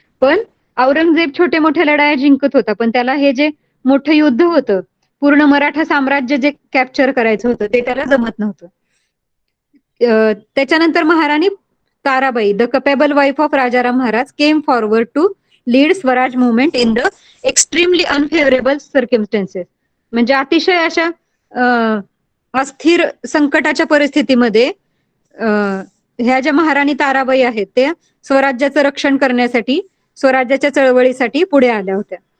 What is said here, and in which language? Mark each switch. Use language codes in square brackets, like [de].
[mr] पण औरंगजेब छोटे मोठ्या लढाया जिंकत होता, पण त्याला हे जे मोठं युद्ध होतं, पूर्ण मराठा साम्राज्य जे कॅप्चर करायचं होतं, ते त्याला जमत नव्हतं. [en] त्याच्यानंतर Maharani Tarabai, the capable wife of Rajaram Maharaj, came forward to lead Swaraj movement in the extremely unfavourable circumstances. [mr] म्हणजे अतिशय अशा अस्थिर संकटाच्या परिस्थितीमध्ये ह्या ज्या महाराणी ताराबाई आहेत त्या स्वराज्याचं रक्षण करण्यासाठी, स्वराज्याच्या चळवळीसाठी पुढे आल्या होत्या.